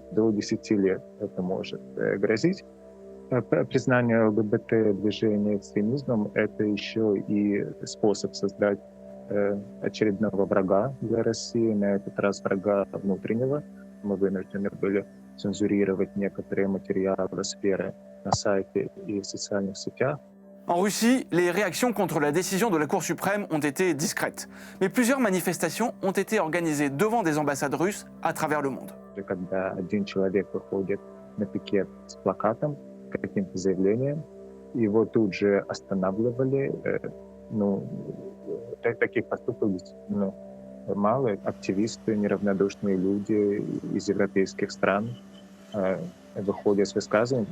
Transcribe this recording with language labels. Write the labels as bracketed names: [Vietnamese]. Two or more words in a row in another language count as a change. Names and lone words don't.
[Russian] До 10 лет это может грозить. Признание ЛГБТ-движения экстремизмом — это еще и способ создать очередного врага для России, на этот раз врага внутреннего. Мы вынуждены были цензурировать некоторые материалы сферы на сайте и в социальных сетях. [French] En Russie, les réactions contre la décision de la Cour suprême ont été discrètes. Mais plusieurs manifestations ont été organisées devant des ambassades russes à travers le monde. [Russian] Когда один человек выходит на пикет с плакатом, каким-то заявлением, его тут же останавливали. Таких поступков действительно мало. Активисты, неравнодушные люди из европейских стран выходят с высказываниями.